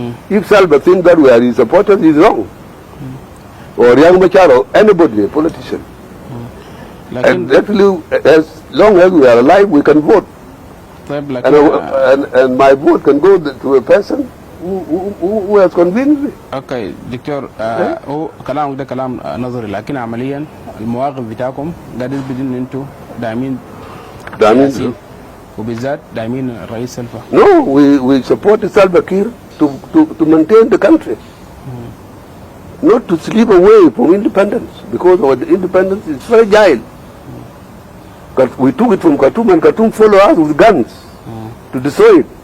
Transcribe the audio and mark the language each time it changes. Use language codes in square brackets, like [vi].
[en] If Salva thinks that we are his supporters, he's wrong. Or Young Macharo, anybody, a politician. And definitely, as long as we are alive, we can vote. And my vote can go to a person who has convinced me. [ar] اوكي دكتور هو كلامك ده كلام نظري لكن عمليا المواقف بتاعكم قاعدين بدون انتم داعمين وبالذات داعمين الرئيس سلفا. [en] No, we support Salva Kiir to maintain the country. Not to slip away from independence, because our independence is fragile. We took it from Khartoum, and Khartoum followed us with guns to destroy it.